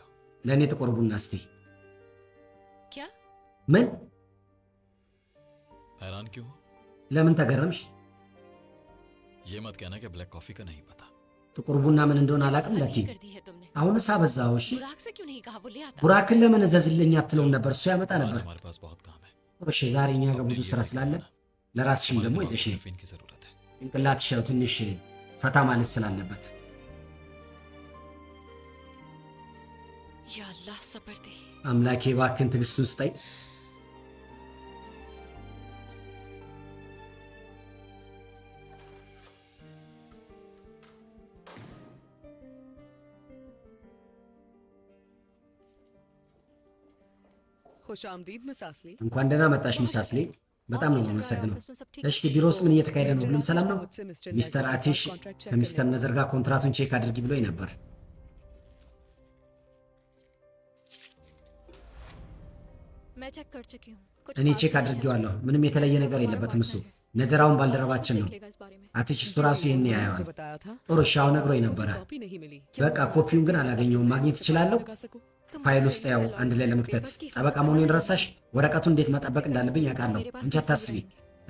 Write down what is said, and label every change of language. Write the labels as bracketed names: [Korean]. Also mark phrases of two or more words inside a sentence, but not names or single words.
[Amharic] ለእኔ ጥቁር ቡና እስቲ። [Hindi] क्या? [Amharic] ምን? [Hindi] हैरान क्यों हो? [Amharic] ለምን ተገረምሽ? [Hindi] ये मत कहना कि [English] black coffee [Hindi] का नहीं पता। [Amharic] ጥቁር ቡና ምን እንደሆነ አላውቅም [Hindi] हद [Amharic] ለቲ። [Hindi] ही कर दी है तुमने। [Amharic] አሁንስ አበዛኸው። እሺ [Hindi] बुराक से क्यों नहीं कहा, वो ले आता। [Amharic] ቡራክን ለምን እዘዝልኝ አትለውም ነበር? እሱ ያመጣ [Hindi] आज [Amharic] ነበር። [Hindi] हमारे पास बहुत काम है। [Amharic] ጥሩ እሺ፣ ዛሬ እኛ ጋር [Hindi] अपने [Amharic] ብዙ [Hindi] लिए [Amharic] ስራ [Hindi] भी [Amharic] ስላለ [Hindi] देखना। [Amharic] ለራስሽም [Hindi] हमारे [Amharic] ደግሞ [Hindi] दिमाग [Amharic] ይዘሽ [Hindi] को [Amharic] ነይ። [Hindi] कैफीन की जरूरत है। [Amharic] ጭንቅላትሽ ያው ትንሽ ፈታ ማለት ስላለበት [Hindi] या अल्लाह सब्र दे। [Amharic] አምላኬ እባክህን ትዕግስቱን ስጠኝ። [Hindi] खुश आमदीद मिस आसली। [Amharic] እንኳን ደህና መጣሽ ሚስ አስሊ። በጣም ነው የማመሰግነው። እሺ ቢሮ ውስጥ ምን እየተካሄደ ነው? ሁሉም ሰላም ነው? ሚስተር አቲሽ ከሚስተር ነዘር ጋር ኮንትራቱን ቼክ አድርጊ ብሎኝ ነበር። [Hindi] मैं चेक कर चुकी हूँ। कुछ [Amharic] እኔ [Hindi] खास [Amharic] ቼክ [Hindi] नहीं है [Amharic] አድርጌዋለሁ። [Hindi] इसमें। [Amharic] ምንም የተለየ [Hindi] वैसे [Amharic] ነገር [Hindi] हमारा [Amharic] የለበትም እሱ። [Hindi] partner है। [Amharic] ነዘራውን [Hindi] आज [Amharic] ባልደረባችን [Hindi] देख [Amharic] ነው። [Hindi] लेगा इस बारे में। [Amharic] አቲሽ እሱ ራሱ ይህን ያየዋል። [Hindi] बताया था। [Amharic] ጥሩ እሺ፣ አሁን ነግሮኝ ነበረ። [Hindi] कॉपी नहीं मिली। [Amharic] በቃ ኮፒውን ግን አላገኘውም። ማግኘት እችላለሁ? [Hindi] लगा सकूं? तुम [Amharic] ፋይል [Hindi] हमारे [Amharic] ውስጥ [Hindi] लिए [Amharic] ያው [Hindi] लॉयर [Amharic] አንድ ላይ [Hindi] हो, [Amharic] ለመክተት [Hindi] पेपर्स की [Amharic] ጠበቃ [Hindi] हिफाजत [Amharic] መሆኔን [Hindi] करना [Amharic] ረሳሽ? ወረቀቱን እንዴት መጠበቅ እንዳለብኝ አውቃለሁ። [Hindi] मेरे पास [Amharic] አንቺ [Hindi] पैसे [Amharic] አታስቢ፣ [Hindi] रहेंगे।